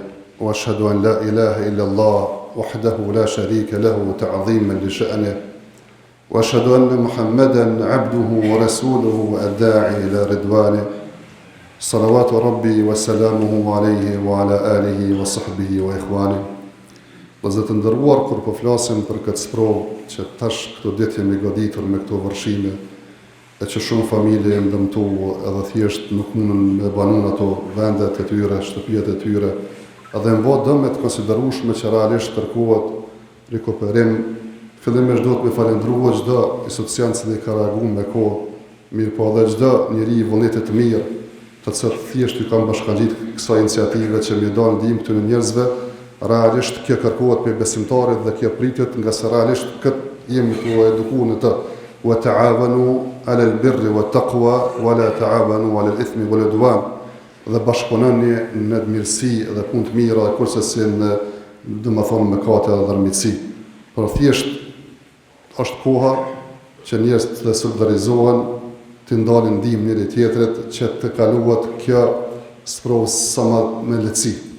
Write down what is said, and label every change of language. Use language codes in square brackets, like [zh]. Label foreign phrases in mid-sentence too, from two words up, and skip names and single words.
[ar] وأشهد أن لا إله إلا الله وحده لا شريك له تعظيما لشأنه وأشهد أن محمدا عبده ورسوله الداعي إلى رضوانه صلوات ربي وسلامه عليه وعلى آله وصحبه وإخوانه. [sq] Dhe të ndëruar kur po flasim për këtë sprovë që tash këto ditë jemi goditur me këto vërshime e që shumë familje janë dëmtuar edhe thjesht nuk mundën me banun ato vendet e tyre, shtëpijet e tyre, edhe në botë dëmet konsiderueshme që realisht kërkohet rikuperim. Fillimisht duhet me falendruar çdo institucion që ka reaguar me kohë, mirë po edhe çdo njeri i vullnetit të mirë, të cilët thjesht i kanë bashkangjit kësaj iniciative që më dhan ndihmë këtyre njerëzve. Realisht kjo kërkohet për besimtarit dhe kjo pritet nga se realisht këtë jemi të edukuar në të. [ar] وتعاونوا على البر والتقوى ولا تعاونوا على الإثم والعدوان. [sq] Dhe bashkëpunoni në mirësi dhe punë të mira, kurse si në domethënë mëkate dhe dhërmitësi. Por thjesht është koha që njerëzit të solidarizohen, të ndalin ndihmë njëri tjetrit që të kaluat kjo sprovë sa më me lehtësi.